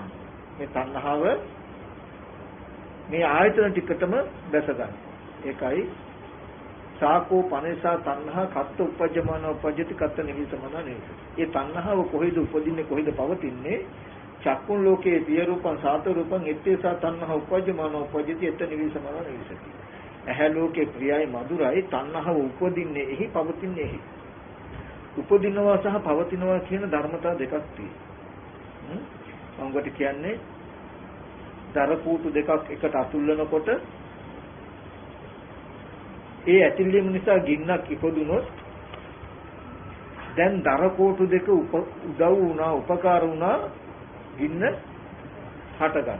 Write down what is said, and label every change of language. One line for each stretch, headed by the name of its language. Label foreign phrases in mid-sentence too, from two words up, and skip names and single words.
Sinhala: මේ තණ්හාව මේ ආයතන ටිකටම දැස ගන්නවා.
Pali: ඒකයි සාකෝ පනේසා තණ්හා කත්ත උපජ්ජමාන උපජ්ජති කත්ත නිවිසමන නිවිස.
Sinhala: ඒ තණ්හාව කොහෙද උපදින්නේ කොහෙද පවතින්නේ?
Pali: චක්කුන් ලෝකේ පිය රූපං සාත රූපං එත්තේසා තණ්හා උපජ්ජමාන උපජ්ජති එත්ත නිවිසමන නිවිසති.
Sinhala: ඇහැ ලෝකේ ප්‍රියයි මధుරයි තණ්හාව උපදින්නේ එහි පවතින්නේ එහි. උපදිනවා සහ පවතිනවා කියන ධර්මතා දෙකක් තියෙනවා. මම කියන්නේ දර කූටු දෙකක් එකට අතුල්ලනකොට ඒ ඇතිලීම නිසා ගින්නක් ඉපදුනොත් දැන් දර කෝටු දෙක උදව් වුණා උපකාර වුණා ගින්න හට ගන්න.